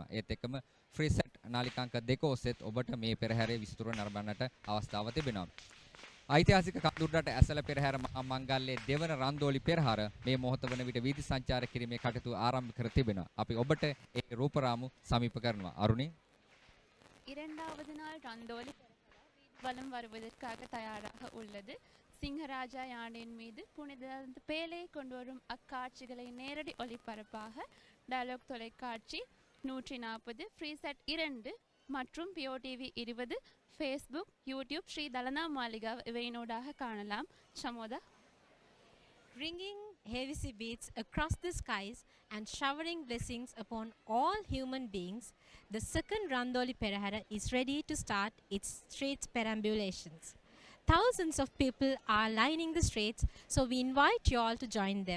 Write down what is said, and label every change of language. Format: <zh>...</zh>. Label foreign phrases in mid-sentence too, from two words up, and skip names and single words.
<si>ඒත් එක්කම ෆ්‍රී සෙට් නාලිකාංක 2 ඔස්සේත් ඔබට මේ පෙරහැරේ විසිතුර නරඹන්නට අවස්ථාව තිබෙනවා. ඓතිහාසික කඳුරට ඇසල පෙරහැර මහා මංගල්‍යයේ දෙවන රන්දෝලි පෙරහැර මේ මොහොත වන විට වීදි සංචාර කිරීමේ කටයුතු ආරම්භ කර තිබෙනවා. අපි ඔබට ඒ රූපරාමු සමීප කරනවා. අරුණි</si> <ta>இரண்டாவது நாள் ரந்தோலி வலம் வருவதற்காக தயாராக உள்ளது. சிங்கராஜா யானையின் மீது புனித பேலை கொண்டு வரும் அக்காட்சிகளை நேரடி ஒளிபரப்பாக டயலாக் தொலைக்காட்சி 140 ஃப்ரீ செட் 2 மற்றும் POTV 20 ஃபேஸ்புக் யூடியூப் ஸ்ரீ தலனா மாளிகா இவையினூடாக காணலாம். சமோதா</ta> <en>ringing heavy beats across the skies and showering blessings upon all human beings, the second Randoli Perahera is ready to start its streets perambulations. Thousands of people are lining the streets, so we invite you all to join them.</en>